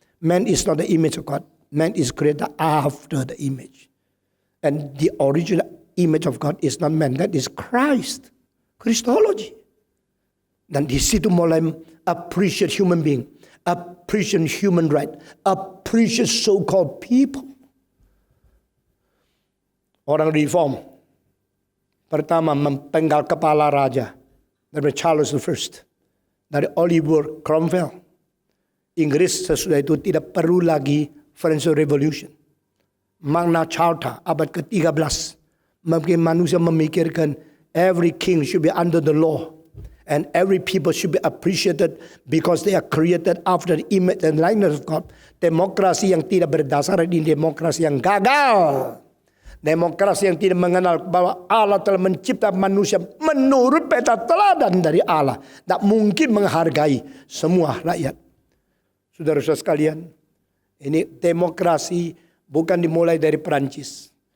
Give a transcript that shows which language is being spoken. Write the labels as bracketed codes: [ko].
[en] Man is not the image of God. Man is created after the image. And the original image of God is not man, that is Christ. Christology. [id] Dan di situ mulai [en] appreciate human being, appreciate human right, appreciate so-called people. [id] Orang reform pertama mempenggal kepala raja dari Charles I, dari Oliver Cromwell. Inggris sesudah itu tidak perlu lagi French Revolution. Magna Carta abad ke-13 membuat manusia memikirkan [en] every king should be under the law. And every people should be appreciated because they are created after the image and likeness of God. [id] Demokrasi yang tidak berdasar di demokrasi yang gagal. Demokrasi yang tidak mengenal bahwa Allah telah mencipta manusia menurut peta teladan dari Allah. Tak mungkin menghargai semua rakyat. Saudara-saudara sekalian, ini demokrasi bukan dimulai dari Perancis.